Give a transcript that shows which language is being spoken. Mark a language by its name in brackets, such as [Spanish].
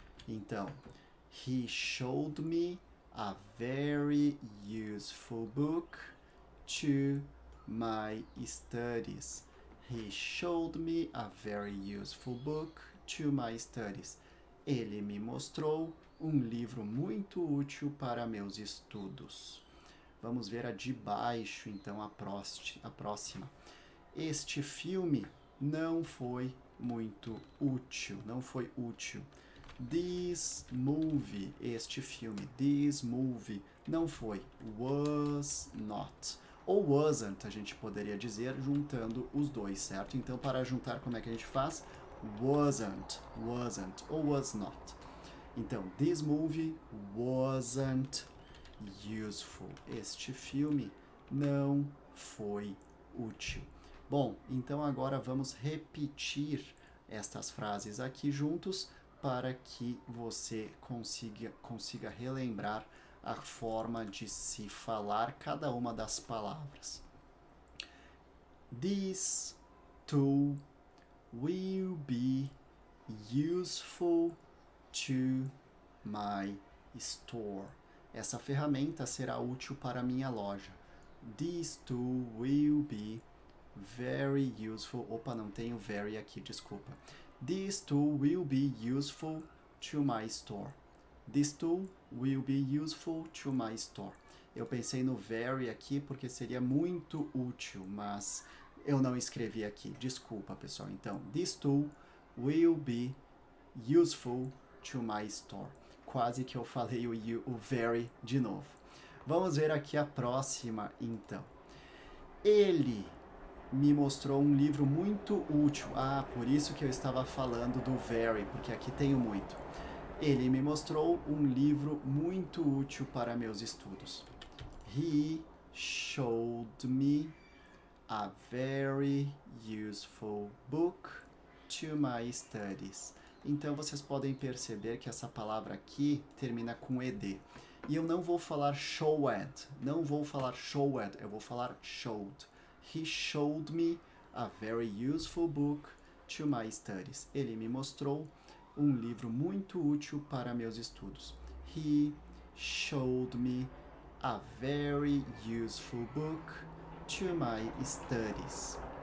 [English] Então, he showed me a very useful book to my studies. He showed me a very useful book to my studies. [Portuguese] Ele me mostrou um livro muito útil para meus estudos. Vamos ver a de baixo, então, a próxima. Este filme não foi muito útil, não foi útil. [English] This movie, [Portuguese] este filme, [English] this movie, [Portuguese] não foi, [English] was not. [Portuguese] Ou wasn't, a gente poderia dizer, juntando os dois, certo? Então, para juntar, como é que a gente faz? [English] Wasn't, ou was not. Então, this movie wasn't useful. [Portuguese] Este filme não foi útil. Bom, então agora vamos repetir estas frases aqui juntos para que você consiga relembrar a forma de se falar cada uma das palavras. [English] This tool will be useful to my store. [Portuguese] Essa ferramenta será útil para minha loja. [English] This tool will be very useful. [Portuguese] Opa, não tenho very aqui, desculpa. [English] This tool will be useful to my store. This tool will be useful to my store. [Portuguese] Eu pensei no very aqui porque seria muito útil, mas eu não escrevi aqui. Desculpa, pessoal. [English] Então, this tool will be useful to my store. [Portuguese] Quase que eu falei o very de novo. Vamos ver aqui a próxima, então. Ele me mostrou um livro muito útil. Ah, por isso que eu estava falando do very, porque aqui tenho muito. Ele me mostrou um livro muito útil para meus estudos. [English] He showed me a very useful book to my studies. [Portuguese] Então, vocês podem perceber que essa palavra aqui termina com ed. E eu não vou falar showed, eu vou falar showed. [English] He showed me a very useful book to my studies. [Portuguese] Ele me mostrou um livro muito útil para meus estudos. [English] He showed me a very useful book to my studies.